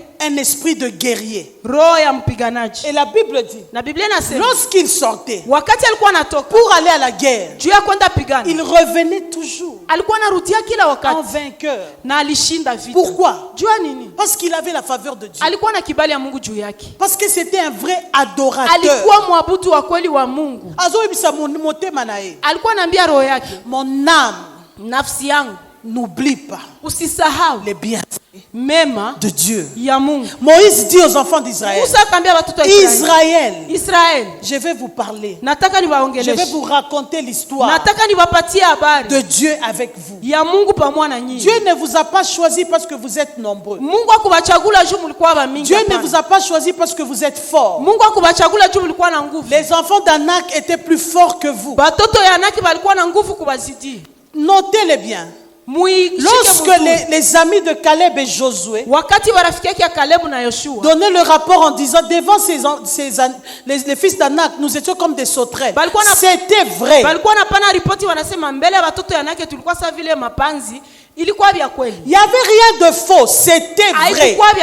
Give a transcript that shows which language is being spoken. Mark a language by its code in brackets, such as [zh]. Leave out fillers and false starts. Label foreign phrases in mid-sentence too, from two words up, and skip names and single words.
[fr] un esprit de guerrier. [sw] Roho ya mpiganaji. [fr] Et la Bible dit, [sw] na Biblia inasema [fr] lorsqu'il sortait [sw] wakati alikuwa anatoka [fr] pour aller à la guerre, [sw] juu ya kwenda pigana, [fr] il revenait toujours [sw] alikuwa anarudia kila wakati [fr] en vainqueur. [sw] na alishinda vita. [fr] Pourquoi? [sw] Juu ya nini? [fr] Parce qu'il avait la faveur de Dieu. [sw] Alikuwa na kibali ya Mungu juu yake. [fr] Parce que c'était un vrai adorateur. [sw] Alikuwa mwabudu wa kweli wa Mungu. [ln] Azoibisa motema na ye. [sw] Alikuwa anaambia roho yake, [fr] mon âme, [sw] nafsi yangu, [fr] n'oublie pas [sw] usisahau [fr] les bienfaits [sw] mema [fr] de Dieu. [sw] ya Mungu. [fr] Moïse dit aux enfants d'Israël, Israël, je vais vous parler. [sw] Nataka [fr] Je vais vous raconter l'histoire [sw] nataka niwapatie habari [fr] de Dieu avec vous. [sw] ya Mungu pamoja na nyinyi. [fr] Dieu ne vous a pas choisi parce que vous êtes nombreux. [sw] Mungu akubachagula juu mlikuwa bamingi. [fr] Dieu ne vous a pas choisi parce que vous êtes forts. [sw] Mungu akubachagula juu mlikuwa na nguvu. [fr] Les enfants d'Anak étaient plus forts que vous. [sw] Batoto ya Anaki balikuwa na nguvu kubazidi. [fr] Notez-le bien. Lorsque les amis de Caleb et Josué donnaient le rapport en disant devant les fils d'Anak, nous étions comme des sauterelles. C'était vrai. Il n'y avait rien de faux, c'était vrai.